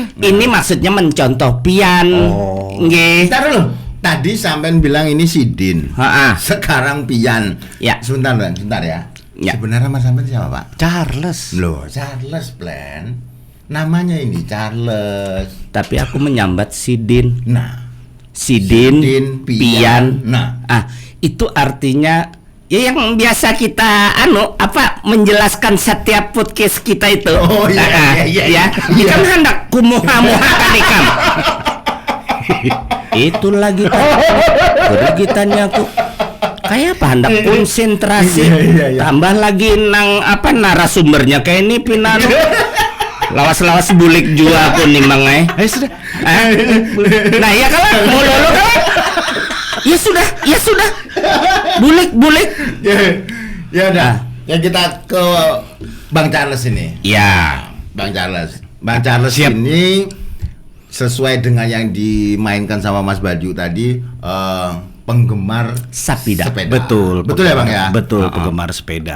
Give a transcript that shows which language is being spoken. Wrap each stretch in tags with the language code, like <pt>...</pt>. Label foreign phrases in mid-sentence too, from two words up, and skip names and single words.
<id>Ini maksudnya mencontoh pian. Oh. Nggih. Ntar dulu. Tadi sampean bilang ini Sidin. Ha-ha. Sekarang Pian. Ya. Sebentar ya. Ya. Sebenarnya Mas sampean siapa Pak? Charles. Loh, Charles Plan. Namanya ini Charles. Tapi aku menyambat Sidin. Nah, Sidin, Pian. Pian. Nah, Itu artinya ya yang biasa kita menjelaskan setiap podcast kita itu. Oh, iya, iya.</id> <bjn>Ikam hendak kumuha-muha kan ikam. Itu lagi kegiatannya aku.</bjn> <id>Kayak apa hendak konsentrasi. Iya.</id> <bjn>Tambah lagi nang narasumbernya kayak ini pinan. Lawas-lawas bulik juga aku nih Mang</bjn> <id>Sudah. Nah ya kalau mau lolo kan? Ya sudah. Bulik. ya udah. Ya kita ke Bang Charles ini. Ya. Bang Charles Siap. ini sesuai dengan yang dimainkan sama Mas Baju tadi, penggemar Sapida. Betul ya Bang ya. Betul, penggemar sepeda.</id>